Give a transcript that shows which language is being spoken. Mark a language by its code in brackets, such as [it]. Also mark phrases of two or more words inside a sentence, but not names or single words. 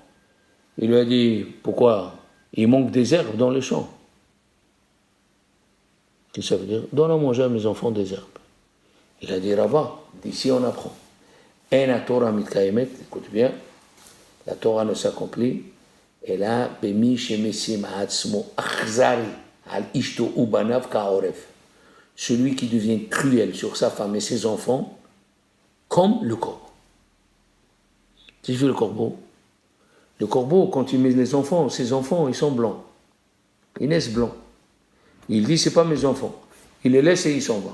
[fr] Il lui a dit, pourquoi? Il manque des herbes dans les champs. Qu'est-ce que ça veut dire? Donne à manger à mes enfants des herbes. Il a dit, Rava, d'ici on apprend. [he] אין התורה מתקיימת, [fr] écoute bien, la Torah ne s'accomplit [he] אלא במי שמשים עצמו אכזרי על אשתו ובניו כעורב. [fr] Celui qui devient cruel sur sa femme et ses enfants, comme le corbeau. Tu as vu le corbeau? Le corbeau, quand il met les enfants, ses enfants, ils sont blancs. Ils naissent blancs. Il dit, c'est pas mes enfants. Il les laisse et il s'en va.